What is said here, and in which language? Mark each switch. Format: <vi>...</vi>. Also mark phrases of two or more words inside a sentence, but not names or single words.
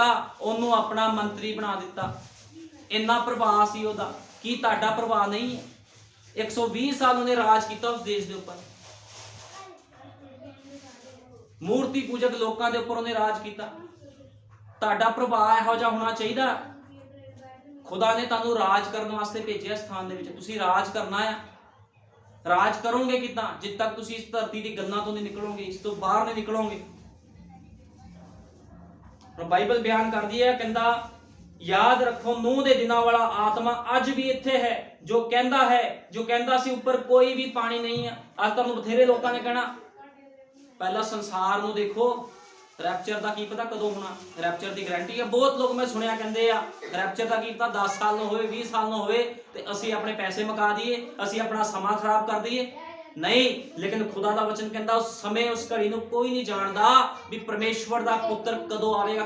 <pa>ਉਹਨੂੰ ਆਪਣਾ ਮੰਤਰੀ ਬਣਾ ਦਿੱਤਾ। ਇੰਨਾ ਪ੍ਰਭਾਵ ਸੀ ਉਹਦਾ। ਕੀ ਤੁਹਾਡਾ ਪ੍ਰਭਾਵ ਨਹੀਂ ਹੈ? 120 ਸਾਲ ਉਹਨੇ ਰਾਜ ਕੀਤਾ ਉਸ ਦੇਸ਼ ਦੇ ਉੱਪਰ। ਮੂਰਤੀ ਪੂਜਕ ਲੋਕਾਂ ਦੇ ਉੱਪਰ ਉਹਨੇ ਰਾਜ ਕੀਤਾ। ਤੁਹਾਡਾ ਪ੍ਰਭਾਵ ਇਹੋ ਜਿਹਾ ਹੋਣਾ ਚਾਹੀਦਾ। ਖੁਦਾ ਨੇ ਤੁਹਾਨੂੰ ਰਾਜ ਕਰਨੇ ਵਾਸਤੇ ਭੇਜਿਆ ਸਥਾਨ ਦੇ ਵਿਚ, ਤੁਸੀਂ ਰਾਜ ਕਰਨਾ ਹੈ। ਰਾਜ ਕਰੋਗੇ ਕਿੰਨਾ? ਜਿੱਦ ਤੱਕ ਤੁਸੀਂ ਇਸ ਧਰਤੀ ਦੀ ਗੱਲਾਂ ਤੋਂ ਨਹੀਂ ਨਿਕਲੋਗੇ, ਇਸ ਤੋਂ ਬਾਹਰ ਨਹੀਂ ਨਿਕਲੋਗੇ। ਬਾਈਬਲ ਬਯਾਨ ਕਰਦੀ ਹੈ, ਕਹਿੰਦਾ ਯਾਦ ਰੱਖੋ ਨੂਹ ਦੇ ਦਿਨਾਂ ਵਾਲਾ ਆਤਮਾ ਅੱਜ ਭੀ ਇੱਥੇ ਹੈ, ਜੋ ਕਹਿੰਦਾ ਸੀ ਉੱਪਰ ਕੋਈ ਭੀ ਪਾਣੀ ਨਹੀਂ ਹੈ। ਅੱਜ ਤੁਹਾਨੂੰ ਬਥੇਰੇ ਲੋਕਾਂ ਨੇ ਕਹਿਣਾ ਪਹਿਲਾ ਸੰਸਾਰ ਨੂੰ ਦੇਖੋ, ਰੈਪਚਰ ਕਾ ਕੀ ਪਤਾ ਕਦੋਂ ਹੋਣਾ, ਰੈਪਚਰ ਕੀ ਗਾਰੰਟੀ ਹੈ। ਬਹੁਤ ਲੋਗ ਮੈਂ ਸੁਣਿਆ</pa> <hi>कहते हैं</hi> <pa>ਰੈਪਚਰ ਕਾ ਕੀ ਪਤਾ 10 ਸਾਲ ਨਾ ਹੋਵੇ, 20 ਸਾਲ ਨਾ ਹੋਵੇ ਤੇ ਅਸੀਂ ਅਪਣੇ ਪੈਸੇ ਮੁਕਾ ਦਿੱਤੇ, ਅਸੀਂ ਅਪਣਾ ਸਮਾਂ ਖਰਾਬ ਕਰ ਦਿੱਤੇ।</pa> <hi>नहीं, लेकिन खुदा का वचन कहता</hi> <pa>ਉਸ ਸਮੇਂ ਉਸ ਘੜੀ ਨੂੰ ਕੋਈ ਨਹੀਂ ਜਾਣਦਾ ਭੀ ਪਰਮੇਸ਼ਰ ਕਾ ਪੁੱਤਰ ਕਦੋਂ ਆਵੇਗਾ।</pa>